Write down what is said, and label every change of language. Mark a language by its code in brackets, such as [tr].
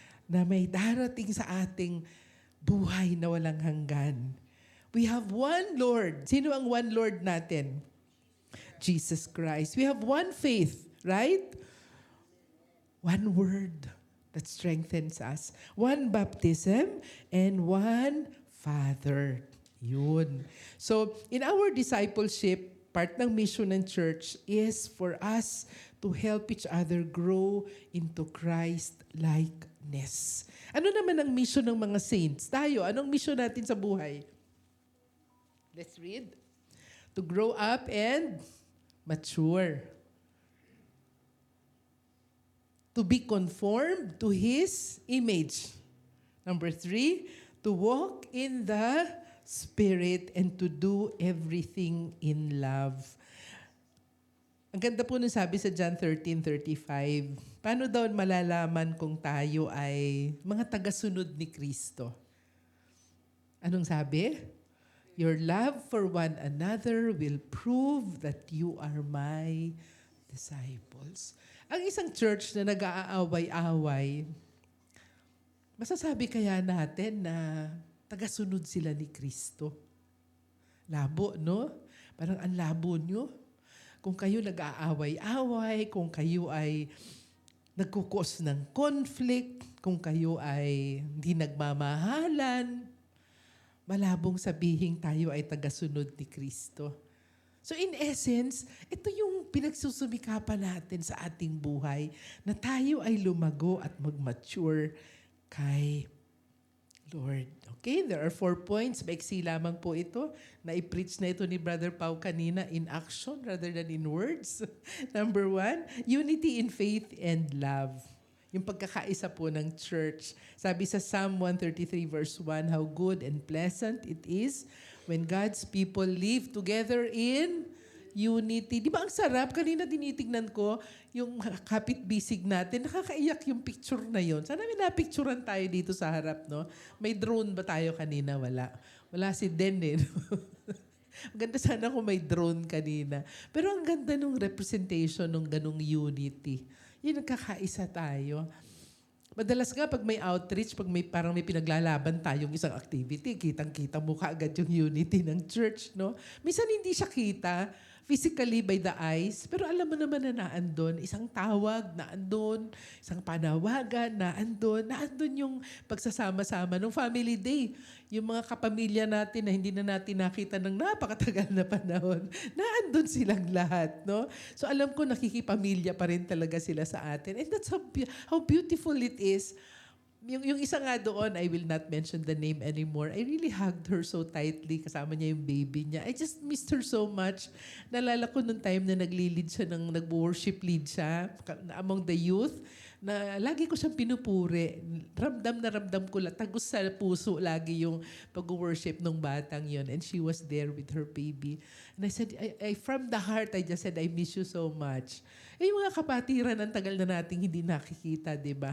[tl] Na may darating sa ating buhay na walang hanggan. [en] We have one Lord. [tl] Sino ang [en] one Lord [tl] natin? [en] Jesus Christ. We have one faith, right? One word that strengthens us. One baptism and one Father. Yun. So, in our discipleship, [tl] part ng [en] mission ng church is for us to help each other grow into Christ-likeness. [tl] Ano naman ang mission ng mga saints? Tayo, anong mission natin sa buhay? [en] Let's read. To grow up and mature. To be conformed to His image. Number 3, to walk in the Spirit and to do everything in love. [tl] Ang ganda po nung sabi sa John 13:35, paano daw malalaman kung tayo ay mga tagasunod ni Kristo? Anong sabi? [en] Your love for one another will prove that you are my disciples. [tl] Ang isang church na nag-aaway-away, masasabi kaya natin na tagasunod sila ni Kristo? Labo, no? Parang ang labo nyo. Kung kayo nag-aaway-away, kung kayo ay nagkukos ng conflict, kung kayo ay hindi nagmamahalan, malabong sabihin tayo ay tagasunod ni Kristo. So in essence, ito yung pinagsusumikapan natin sa ating buhay na tayo ay lumago at mag-mature kay Lord. [en] Okay, there are 4 points. [tl] Maiksi lamang po ito. Na-preach na ito ni [en] Brother Pau [tl] kanina [en] in action rather than in words. Number 1, unity in faith and love. [tl] Yung pagkakaisa po ng church. Sabi sa [en] Psalm 133 verse 1, how good and pleasant it is when God's people live together in unity. [tl] Di ba ang sarap? Kanina tinitignan ko yung kapit-bisig natin. Nakakaiyak yung picture na yon. Sana may napicturean tayo dito sa harap, no? May drone ba tayo kanina? Wala. Wala si Den, eh. Maganda sana kung may drone kanina. Pero ang ganda nung representation ng ganong unity. Yun, nagkakaisa tayo. Madalas nga pag may outreach, pag may parang may pinaglalaban tayong isang activity, kitang-kita mo kaagad yung unity ng church, no? Minsan hindi siya kita [en] physically by the eyes, [tl] pero alam mo naman na naandun. Isang tawag, naandun. Isang panawagan, naandun. Naandun yung pagsasama-sama ng family day. Yung mga kapamilya natin na hindi na natin nakita ng napakatagal na panahon, naandun silang lahat, no? So alam ko nakikipamilya pa rin talaga sila sa atin. [en] And that's how beautiful it is. [tl] Yung isa nga doon, [en] I will not mention the name anymore. I really hugged her so tightly. [tl] Kasama niya yung baby niya. [en] I just missed her so much. [tl] Nalala ko nung time na nag-lead siya, nag-worship lead siya among the youth, na lagi ko siyang pinupuri. Ramdam na ramdam ko, tagos sa puso lagi yung pag-worship ng batang yon. [en] And she was there with her baby. And I said, I from the heart, I just said, I miss you so much. [tl] Eh, yung mga kapatiran, ang tagal na nating hindi nakikita, di ba?